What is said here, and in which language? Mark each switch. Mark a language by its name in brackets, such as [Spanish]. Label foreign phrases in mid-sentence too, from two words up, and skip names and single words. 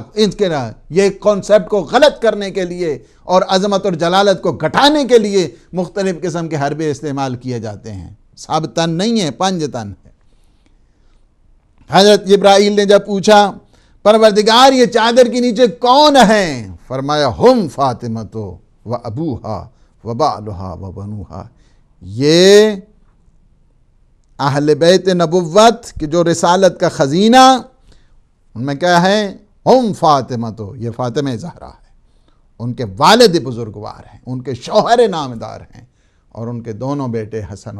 [Urdu] اس کے یہ کانسیپٹ کو غلط کرنے کے لیے اور عظمت اور جلالت کو گھٹانے کے لیے مختلف قسم کے حربے استعمال کیے جاتے ہیں. سب تن نہیں ہے، 5 تن ہے. حضرت جبرائیل نے جب پوچھا پروردگار یہ چادر کے نیچے کون ہیں؟ [Arabic] فرمایا ہم فاطمۃ و ابوہا و بعلہا و بنوہا. [Urdu] یہ اہل بیت نبوت کی جو رسالت کا خزینہ، ان میں کیا ہے؟ [Arabic] ہم فاطمۃ، [Urdu] یہ فاطمہ زہرا ہے، ان کے والد بزرگوار ہیں، ان کے شوہر نامدار ہیں، اور ان کے دونوں بیٹے حسن